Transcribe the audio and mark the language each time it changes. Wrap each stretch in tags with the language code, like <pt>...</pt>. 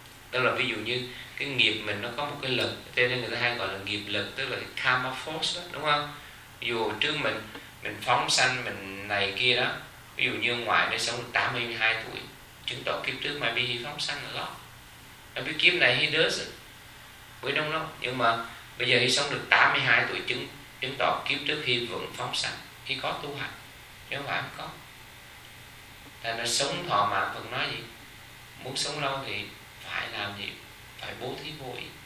<vi>Tức là ví dụ như cái nghiệp mình nó có một cái lực, cho nên người ta hay gọi là nghiệp lực, tức là cái karma force đó, đúng không? Ví dụ trước mình phóng sanh mình này kia đó, ví dụ như ngoại nó sống 82 tuổi, chứng tỏ kiếp trước</vi> <en>maybe he</en> <vi>phóng sanh</vi> <en>a lot. Maybe</en> <vi>kiếp này</vi> <en>he does it, we don't know.</en> <vi>Nhưng mà bây giờ he sống được 82 tuổi chứng tỏ kiếp trước he vẫn phóng sanh, he có tu hành, chứ không phải không có. Thành ra sống thọ mạng Phật nói gì? Muốn sống lâu thì phải làm gì? Phải bố thí vô ý.</vi>